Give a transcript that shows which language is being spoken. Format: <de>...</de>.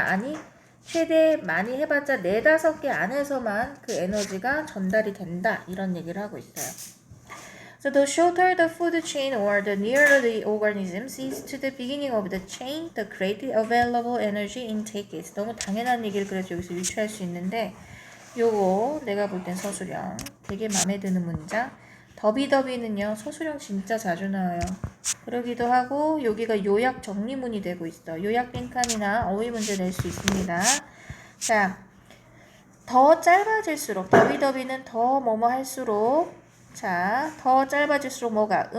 <ko>아니, 최대 많이 해봤자 4-5개 안에서만 그 에너지가 전달이 된다. 이런 얘기를 하고 있어요.</ko> <en>So the shorter the food chain or the nearer the organisms is to the beginning of the chain, the greater available energy intake is.</en> <ko>너무 당연한 얘기를 그래서 여기서 유추할 수 있는데 요거 내가 볼 땐 서술형 되게 마음에 드는 문장. 더비더비는요 서술형 진짜 자주 나와요. 그러기도 하고 여기가 요약 정리문이 되고 있어. 요약 빈칸이나 어휘 문제 낼 수 있습니다. 자, 더 짧아질수록 더비더비는 더 뭐뭐 할수록 자, 더 짧아질수록 뭐가?</ko>